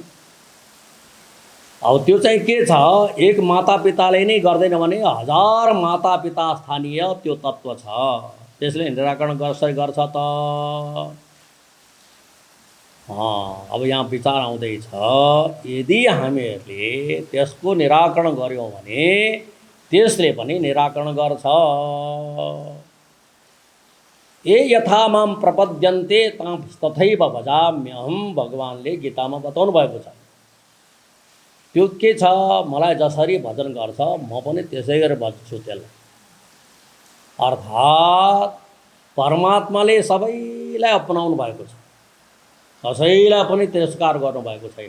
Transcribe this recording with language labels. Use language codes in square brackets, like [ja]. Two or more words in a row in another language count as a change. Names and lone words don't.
[ne] अब त्यो चाहिँ के छ, एक माता पिताले नै गर्दैन भने 1000 माता पिता स्थानीय त्यो तत्त्व छ, त्यसले निराकरण कसरी गर्छ त? अब यहाँ विचार आउँदैछ, यदि हामीहरूले त्यसको निराकरण गर्यौँ भने त्यसले पनि निराकरण गर्छ। [sa] ए यथा माम प्रपद्यन्ते तथैव भजाम्यहम, [ne] भगवानले गीतामा बताउनु भएको छ। त्यो के छ, मलाई जसरी भजन गर्छ म पनि त्यसै गरेर भज्छु त्यसलाई। अर्थात् परमात्माले सबैलाई अपनाउनु भएको छ, कसैलाई पनि तिरस्कार गर्नुभएको छैन।